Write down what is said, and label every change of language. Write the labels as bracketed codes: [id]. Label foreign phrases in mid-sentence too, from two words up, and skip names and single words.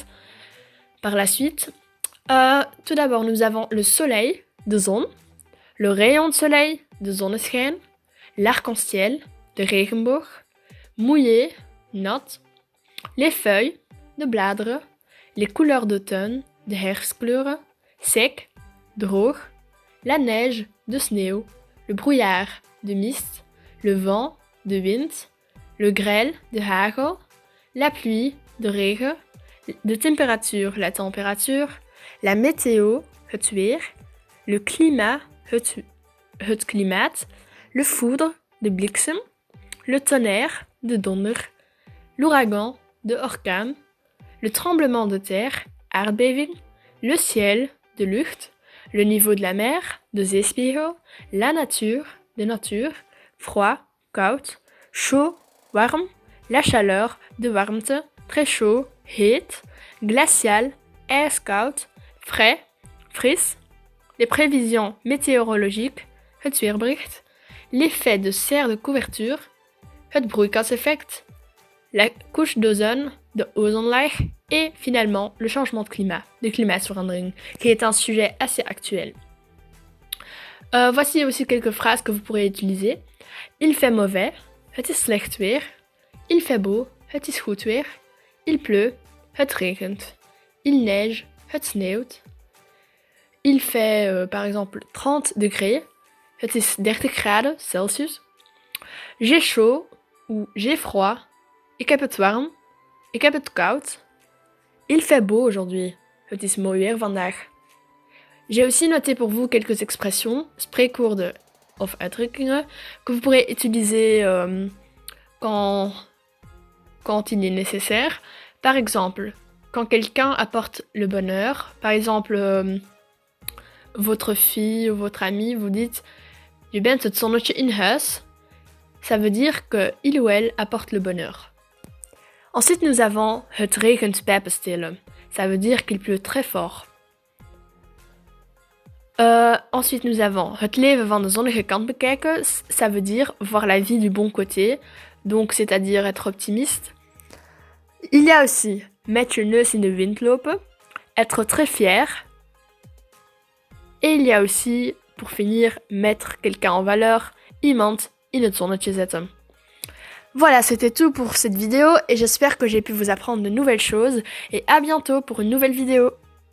[fr] Par la suite, tout d'abord nous avons le soleil, [nl] de zon, [fr] le rayon de soleil, [nl] de zonneschijn, [fr] l'arc-en-ciel, [nl] de regenboog, [fr] mouillé, nat, les feuilles, [nl] de bladeren, [fr] les couleurs d'automne, [nl] de herfstkleuren, [fr] sec, droog, la neige, [nl] de sneeuw, [fr] le brouillard, [nl] de mist, [fr] le vent, [nl] de wind, [fr] le grêle, [nl] de hagel, [fr] la pluie, [nl] de regen, [fr] de température, la température, la météo, [nl] het weer, [fr] le climat, [nl] het klimaat, [fr] le foudre, [nl] de bliksem, [fr] le tonnerre, [nl] de donder, [fr] l'ouragan, [nl] de orkaan, [fr] le tremblement de terre, aardbeving, le ciel, [nl] de lucht, [fr] le niveau de la mer, [nl] de zeespiegel, [fr] la nature, de natuur, froid, koud, chaud, warm, la chaleur, [nl] de warmte, [fr] très chaud, heet, glacial, ijskoud, frais, fris, les prévisions météorologiques, [nl] het weerbericht, [fr] l'effet de serre de couverture, [nl] het broeikaseffect, [fr] la couche d'ozone, [nl] de ozonlaag, [fr] et finalement le changement de klimaatverandering, qui est un sujet assez actuel. Voici aussi quelques phrases que vous pourrez utiliser. Il fait mauvais, [nl] het is slecht weer. [fr] Il fait beau, [nl] het is goed weer. [fr] Il pleut, [nl] het regent. [fr] Il neige, [nl] het sneeuwt. [fr] Il fait par exemple 30 degrés, [nl] het is 30 graden Celsius. [fr] J'ai chaud ou j'ai froid. [nl] Ik heb het warm. Ik heb het koud. [fr] Il fait beau aujourd'hui. [nl] Het is mooi weer vandaag. [fr] J'ai aussi noté pour vous quelques expressions, [nl] spreekwoorden of uitdrukkingen, [fr] que vous pourrez utiliser quand il est nécessaire. Par exemple, quand quelqu'un apporte le bonheur, par exemple, votre fille ou votre ami, vous dites « [nl] Je bent het zonnetje in huis », [fr] ça veut dire que il ou elle apporte le bonheur. Ensuite, nous avons [nl] het regent pijpenstelen. [fr] Ça veut dire qu'il pleut très fort. Ensuite, nous avons [nl] het leven van de zonnige kant bekijken. [fr] Ça veut dire voir la vie du bon côté. Donc, c'est-à-dire être optimiste. Il y a aussi [nl] met je neus in de wind lopen. [fr] Être très fier. Et il y a aussi, pour finir, mettre quelqu'un en valeur. [nl] Iemand in het zonnetje zetten. [fr] Voilà, c'était tout pour cette vidéo et j'espère que j'ai pu vous apprendre de nouvelles choses et à bientôt pour une nouvelle vidéo.